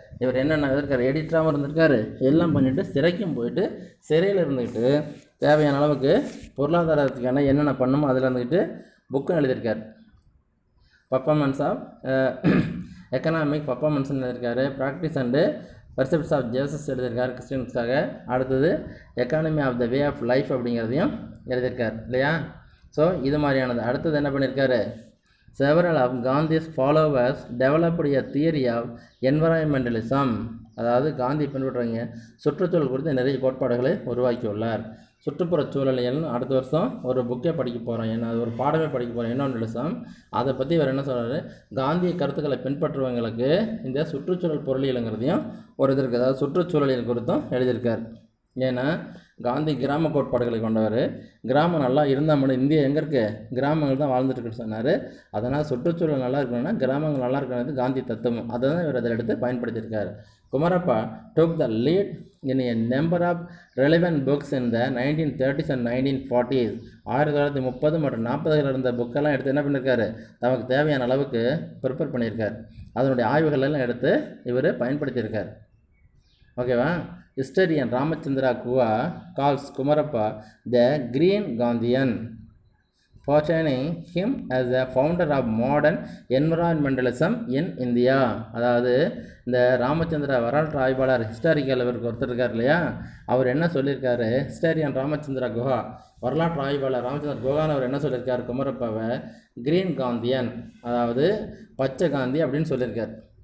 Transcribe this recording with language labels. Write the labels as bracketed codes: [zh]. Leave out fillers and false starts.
[ta] இவர் என்னென்ன இருக்கார், எடிட்டராகவும் இருந்திருக்காரு, எல்லாம் பண்ணிவிட்டு சிறைக்கும் போயிட்டு சிறையில் இருந்துக்கிட்டு தேவையான அளவுக்கு பொருளாதாரத்துக்கான என்னென்ன பண்ணுமோ அதில் இருந்துக்கிட்டு புக்கும் எழுதியிருக்கார். பர்ஃபார்மன்ஸ் ஆஃப் எக்கனாமிக் பர்ஃபார்மன்ஸ்னு எழுதியிருக்காரு. ப்ராக்டிஸ் அண்டு பர்செப்ட்ஸ் ஆஃப் ஜேசஸ் எழுதியிருக்கார் கிறிஸ்டியன்ஸ்க்காக. அடுத்தது economy of the way of life அப்படிங்கிறதையும் எழுதியிருக்கார் இல்லையா. ஸோ இது மாதிரியானது. அடுத்தது என்ன பண்ணியிருக்காரு, [en] several of Gandhi's followers developed a theory of environmentalism. [ta] அதாவது காந்தி பின்பற்றுறவங்க சுற்றுச்சூழல் குறித்து நிறைய கோட்பாடுகளை உருவாக்கியுள்ளார். சுற்றுப்புற சூழலியல் அடுத்த வருஷம் ஒரு புக்கே படிக்க போகிறோம், ஏன்னா அது ஒரு பாடமே படிக்க போகிறோம், என்விரான்மெண்டலிசம். அதை பற்றி வேறு என்ன சொல்கிறாரு, காந்திய கருத்துக்களை பின்பற்றுறவங்களுக்கு இந்த சுற்றுச்சூழல் பொருளியலுங்கிறதையும் ஒரு இது இருக்குது, அதாவது சுற்றுச்சூழலியல் குறித்தும் எழுதியிருக்கார். ஏன்னா காந்தி கிராம கோட்பாடுகளை கொண்டவர். கிராமம் நல்லா இருந்தால் மட்டும் இந்தியா எங்கே இருக்குது, கிராமங்கள் தான் வாழ்ந்துட்டுருக்குன்னு சொன்னார். அதனால் சுற்றுச்சூழல் நல்லா இருக்கணும்னா கிராமங்கள் நல்லா இருக்கணும்னு காந்தி தத்துவம், அதை தான் இவர் அதில் எடுத்து பயன்படுத்தியிருக்கார். [en] Kumarappa took the lead in a number of relevant books in the 1930s and 1940s. [ta] 1930 மற்றும் 40களில் இருந்த புக்கெல்லாம் எடுத்து என்ன பண்ணியிருக்காரு, தமக்கு தேவையான அளவுக்கு ப்ரிப்பேர் பண்ணியிருக்கார். அதனுடைய ஆய்வுகளெல்லாம் எடுத்து இவர் பயன்படுத்தியிருக்கார். ஓகேவா. [en] Historian Ramachandra Guha calls Kumarappa the green Gandhian, portraying him as a founder of modern environmentalism in India. [ta] அதாவது இந்த ராமச்சந்திரா வரலாற்று ஆய்வாளர் ஹிஸ்டாரிக்கல் இவருக்கு ஒருத்தர் இருக்கார் இல்லையா, அவர் என்ன சொல்லியிருக்காரு, ஹிஸ்டாரியன் ராமச்சந்திரா குஹா வரலாற்று ஆய்வாளர் ராமச்சந்திர குஹான் அவர் என்ன சொல்லியிருக்கார், குமரப்பாவை கிரீன் காந்தியன், அதாவது பச்சை காந்தி அப்படின்னு சொல்லியிருக்கார்.